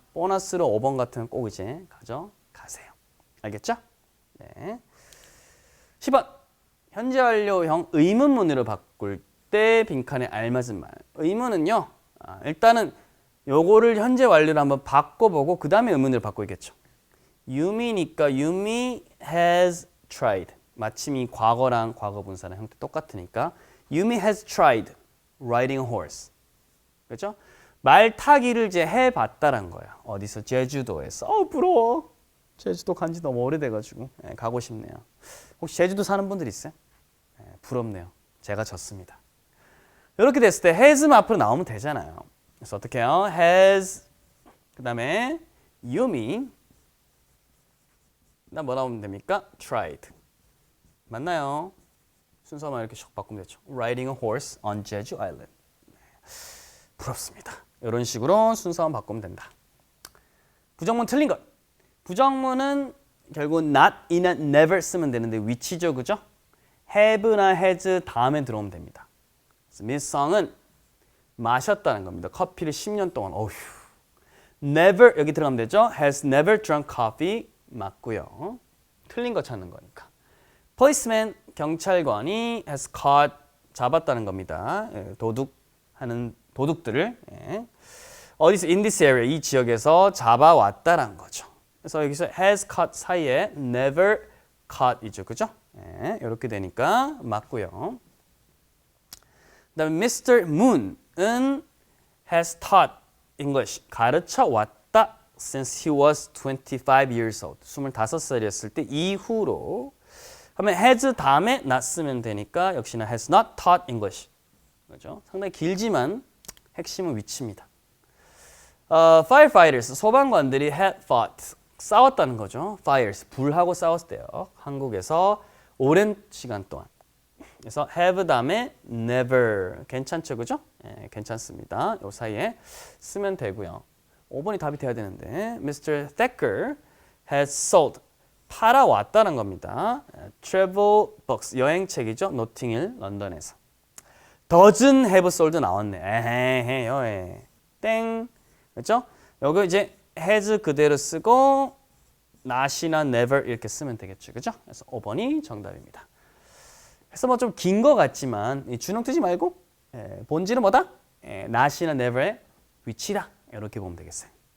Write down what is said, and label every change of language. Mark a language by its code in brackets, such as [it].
[ko] 보너스로 5번 같은 거 꼭 이제 가져가세요. 알겠죠? 네. 10번 현재 완료형 의문문으로 바꿀 때 빈칸에 알맞은 말. 의문은요. 일단은 요거를 현재 완료로 한번 바꿔보고 그 다음에 의문으로 바꾸겠죠. [en] Yumi니까 Yumi has tried. [ko] 마침 이 과거랑 과거 분사랑 형태 똑같으니까 [en] Yumi has tried riding a horse. [ko] 그렇죠? 말 타기를 이제 해봤다란 거야. 어디서? 제주도에서. 부러워. 제주도 간지 너무 오래돼가지고 가고 싶네요. 혹시 제주도 사는 분들 있어요? 부럽네요. 제가 졌습니다. 이렇게 됐을 때 has만 앞으로 나오면 되잖아요. 그래서 어떻게 해요? has 그 다음에 Yumi 그다음 뭐 나오면 됩니까? [en] tried. 맞나요? [ko] 순서만 이렇게 슉 바꾸면 되죠. [en] Riding a horse on Jeju Island. [ko] 부럽습니다. 이런 식으로 순서만 바꾸면 된다. 부정문 틀린 것. 부정문은 결국 not, in, and never 쓰면 되는데 위치죠, 그죠? have나 has 다음에 들어오면 됩니다. 미성은 마셨다는 겁니다. 커피를 10년 동안. 어휴. Never 여기 들어가면 되죠. [en] Has never drunk coffee [ko] 맞고요. 틀린 거 찾는 거니까. Policeman 경찰관이 [en] has caught [ko] 잡았다는 겁니다. 도둑하는 도둑들을 예. 어디서 [en] in this area [ko] 이 지역에서 잡아왔다라는 거죠. 그래서 여기서 has caught 사이에 never caught이죠, 그죠? 예, 이렇게 되니까 맞고요. 그다음에 Mr. [en] Moon은 has taught English [ko] 가르쳐 왔다 [en] since he was 25 years old [ko] 25살이었을 때 이후로 하면 [en] has 다음에 not 쓰면 되니까 역시나 has not taught English 그죠? [ko] 상당히 길지만 핵심은 위치입니다. Firefighters 소방관들이 [en] had fought [ko] 싸웠다는 거죠. Fires 불하고 싸웠대요. 한국에서 오랜 시간 동안. 그래서 have 다음에 never 괜찮죠, 그죠? 예, 괜찮습니다. 요 사이에 쓰면 되고요. 5번이 답이 돼야 되는데 Mr. [en] Thacker has sold 팔아왔다는 겁니다. Travel books 여행책이죠. [ko] 노팅힐 런던에서. [en] doesn't have sold [ko] 나왔네. 에헤헤요. 예. 땡. 그렇죠? 여기 이제 has 그대로 쓰고 not이나 never 이렇게 쓰면 되겠죠. 그죠? 그래서 5번이 정답입니다. 그래서 뭐 좀 긴 거 같지만 이 주눅 들지 말고 본질은 뭐다? not이나 never의 위치다. 이렇게 보면 되겠어요.